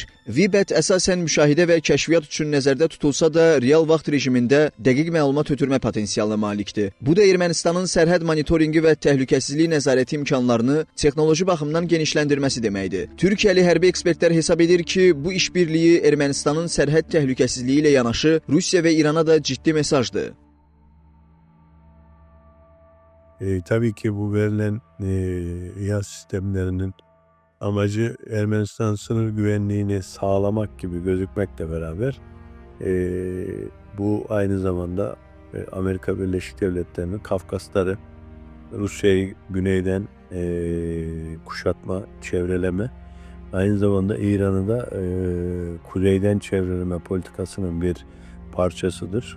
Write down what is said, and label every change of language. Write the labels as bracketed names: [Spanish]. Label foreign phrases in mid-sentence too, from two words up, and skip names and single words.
[Azerbaijani] VBAT əsasən müşahidə və kəşfiyyat üçün nəzərdə tutulsa da, real vaxt rejimində dəqiq məlumat ötürmə potensialına malikdir. Bu da Ermənistanın sərhəd monitorinqi və təhlükəsizlik nəzarəti imkanlarını texnoloji baxımdan genişləndirməsi deməkdir. Türkiyəli hərbi ekspertlər hesab edir ki, bu işbirliyi Ermənistanın sərhəd təhlükəsizliyi ilə yanaşı Rusiya və İrana da ciddi mesajdır. [Turkish] Tabii ki bu verilen İHA sistemlerinin amacı Ermenistan sınır güvenliğini sağlamak gibi gözükmekle beraber bu aynı zamanda Amerika Birleşik Devletleri'nin Kafkasları, Rusya'yı güneyden kuşatma, çevreleme, aynı zamanda İran'ı da kuzeyden çevreleme politikasının bir parçasıdır.